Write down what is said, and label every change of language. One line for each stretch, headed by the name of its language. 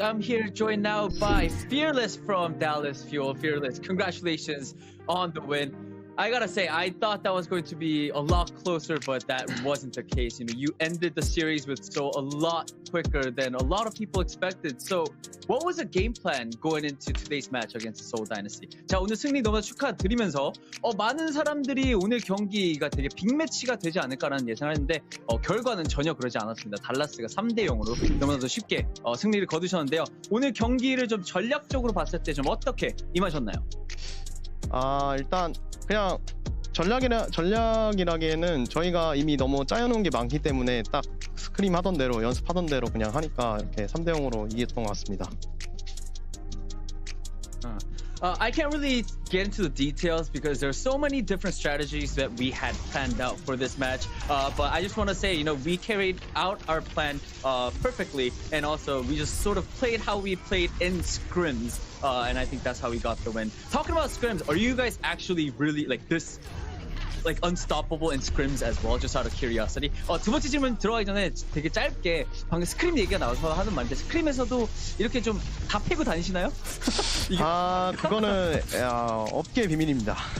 English: I'm here joined now by Fearless from Dallas Fuel. Fearless, congratulations on the win. I gotta say, I thought that was going to be a lot closer, but that wasn't the case. You know, you ended the series with a lot quicker than a lot of people expected. So, what was the game plan going into today's match against Seoul Dynasty?
Korean: 자, 오늘 승리 너무 축하드리면서 많은 사람들이 오늘 경기가 되게 빅매치가 되지 않을까라는 예상을 했는데 결과는 전혀 그러지 않았습니다. 달라스가 3대 0으로 너무나도 쉽게 승리를 거두셨는데요. 오늘 경기를 좀 전략적으로 봤을 때 좀 어떻게 임하셨나요? 일단 그냥 전략이라기에는 저희가 이미 너무 짜여놓은 게 많기 때문에 딱 스크림 하던 대로 연습하던 대로 그냥 하니까 이렇게 3대 0으로 이겼던 것 같습니다.
English: I can't really get into the details because there's so many different strategies that we had planned out for this match. But I just want to say, you know, we carried out our plan perfectly, and also we just sort of played how we played in scrims, and I think that's how we got the win. Talking about scrims, are you guys actually really like this? Like unstoppable in scrims as well, just out of curiosity.
Korean: 두 번째 질문 들어가기 전에 되게 짧게 방금 스크림 얘기가 나와서 하는 말인데 스크림에서도 이렇게 좀 다 패고 다니시나요? 그거는 업계 비밀입니다.